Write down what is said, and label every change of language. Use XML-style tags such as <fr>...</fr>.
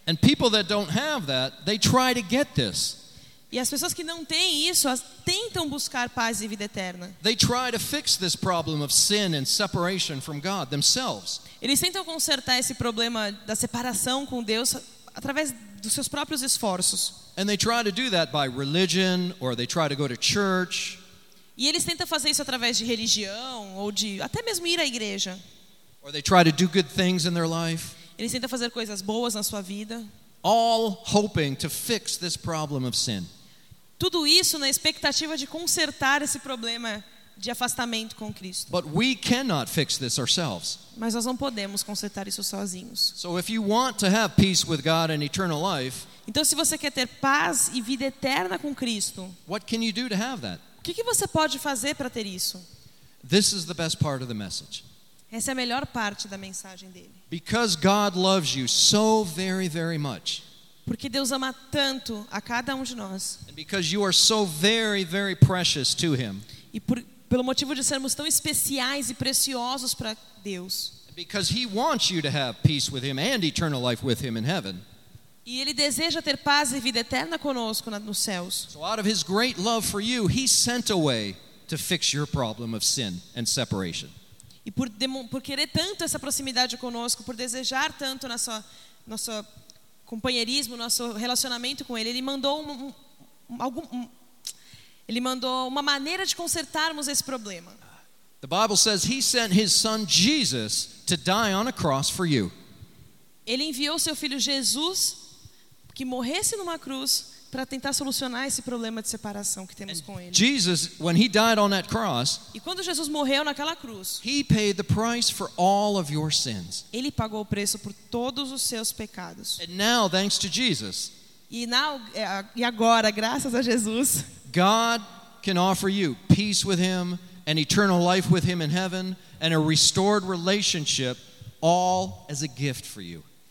<en>And people that don't have that, they try to get this.</en> <pt>E as pessoas que não têm isso, elas tentam buscar paz e vida eterna.</pt> <en>They try to fix this problem of sin and separation from God themselves.</en> <pt>Eles tentam consertar esse problema da separação com Deus através dos seus próprios esforços.</pt> <en>And they try to do that by religion, or they try to go to church.</en> <pt>E eles tentam fazer isso através de religião ou de até mesmo ir à igreja.</pt> <en>Or they try to do good things in their life.</en> <pt>Eles tentam fazer coisas boas na sua vida.</pt> <en>All hoping to fix this problem of sin.</en> <pt>Tudo isso na expectativa de consertar esse problema de afastamento com Cristo.</pt> <en>But we cannot fix this ourselves.</en> <pt>Mas nós não podemos consertar isso sozinhos.</pt> <en>So if you want to have peace with God and eternal life,</en> <pt>então se você quer ter paz e vida eterna com Cristo,</pt> <en>what can you do to have that?</en> <pt>O que você pode fazer para ter isso?</pt> <en>This is the best part of the message.</en> <pt>Essa é a melhor parte da mensagem dele.</pt> <en>Because God loves you so very, very much.</en> <pt>Porque Deus ama tanto a cada um de nós.</pt> <en>And because you are so very, very precious to him.</en> <pt>E por, pelo motivo de sermos tão especiais e preciosos para Deus.</pt> <en>And because he wants you to have peace with him and eternal life with him in heaven.</en> <pt>E ele deseja ter paz e vida eterna conosco nos céus.</pt> <en>So out of his great love for you, he sent a way to fix your problem of sin and separation.</en> <pt>E por querer tanto essa proximidade conosco, por desejar tanto nosso companheirismo, nosso relacionamento com ele, ele mandou uma maneira de consertarmos esse problema.</pt> <en>The Bible says he sent his son Jesus to die on a cross for you.</en> <pt>Ele enviou seu filho Jesus que morresse numa cruz para tentar solucionar esse problema de separação que temos com ele.</pt> <en>Jesus, when he died on that cross,</en> <pt>e quando Jesus morreu naquela cruz,</pt> <en>he paid the price for all of your sins.</en> <pt>Ele pagou o preço por todos os seus pecados.</pt> <en>And now, thanks to Jesus,</en> <pt>e agora, graças a Jesus,</pt> <en>God can offer you peace with him, an eternal life with him in heaven, and a restored relationship, all as a gift for you.</en>